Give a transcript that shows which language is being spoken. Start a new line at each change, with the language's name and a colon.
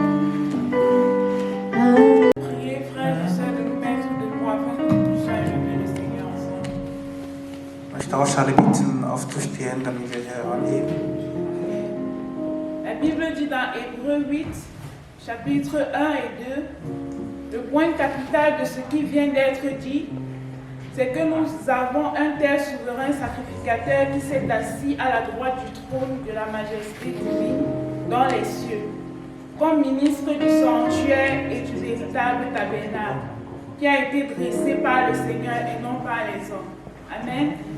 French: Priez, frères et sœurs, de nous mettre debout afin que nous puissions élever le Seigneur ensemble.
German: Ich möchte auch alle bitten, aufzustehen, damit wir hier anheben.
French: La Bible dit dans Hébreux 8, chapitres 1 et 2, le point capital de ce qui vient d'être dit, c'est que nous avons un tel souverain sacrificateur qui s'est assis à la droite du trône de la majesté divine dans les cieux, comme ministre du sanctuaire et du véritable tabernacle, qui a été dressé par le Seigneur et non par les hommes. Amen.